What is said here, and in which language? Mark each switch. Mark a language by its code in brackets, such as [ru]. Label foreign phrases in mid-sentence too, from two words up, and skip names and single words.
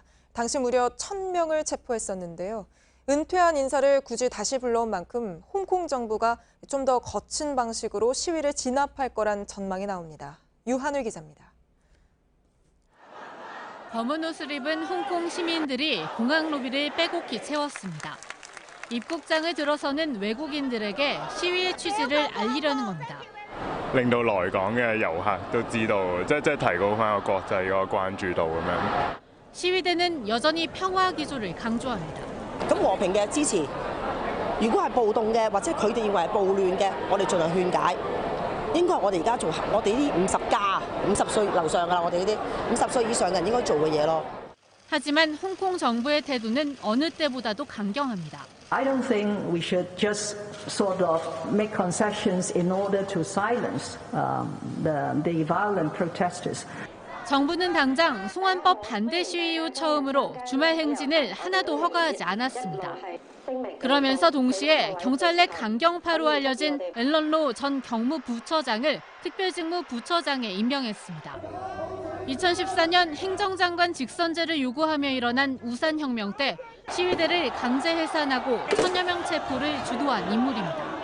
[ko] 당시 무려 1000명을 체포했었는데요. 은퇴한 인사를 굳이 다시 불러온 만큼 홍콩 정부가 좀 더 거친 방식으로 시위를 진압할 거란 전망이 나옵니다. 유한울 기자입니다. 검은 옷을 입은 홍콩 시민들이 공항 로비를 빼곡히 채웠습니다. 입국장을 들어서는 외국인들에게 시위의 취지를 알리려는 겁니다. [yue] 令到來港嘅遊客都知道，即係提高翻個國際個關注度咁樣。 [ko] 시위대는 여전히 평화 기조를 강조합니다. [yue] 咁和平嘅支持，如果係暴動嘅或者佢哋認為係暴亂嘅，我哋盡量勸解。應該係我哋而家做我哋呢啲50歲樓上㗎啦，我哋呢啲50歲以上嘅人應該做嘅嘢咯。 [ko] 하지만 홍콩 정부의 태도는 어느 때보다도 강경합니다. [en] I don't think we should just sort of make concessions in order to silence the violent protesters. [ko] 정부는 당장 송환법 반대 시위 이후 처음으로 주말 행진을 하나도 허가하지 않았습니다. 그러면서 동시에 경찰 내 강경파로 알려진 앨런 로 전 경무부처장을 특별직무부처장에 임명했습니다. 2014년 행정장관 직선제를 요구하며 일어난 우산혁명 때 시위대를 강제 해산하고 1000여 명 체포를 주도한 인물입니다.